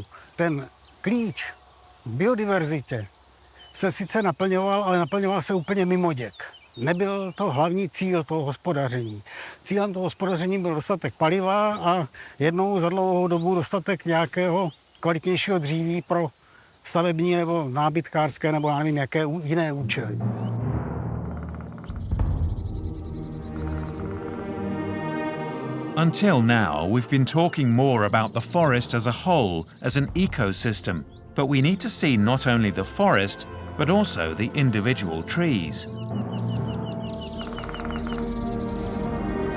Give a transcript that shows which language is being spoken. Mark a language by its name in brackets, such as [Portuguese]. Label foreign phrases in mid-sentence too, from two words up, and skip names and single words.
[Czech] Ten klíč v biodiverzitě se sice naplňoval, ale naplňoval se úplně mimo děk. Nebyl to hlavní cíl toho hospodaření. Cílem toho hospodaření byl dostatek paliva a jednou za dlouhou dobu dostatek nějakého kvalitnějšího dříví pro stavební nebo nábytkářské nebo já nevím, jaké jiné účely. [English] Until now, we've been talking more about the forest as a whole, as an ecosystem, but we need to see not only the forest, but also the individual trees.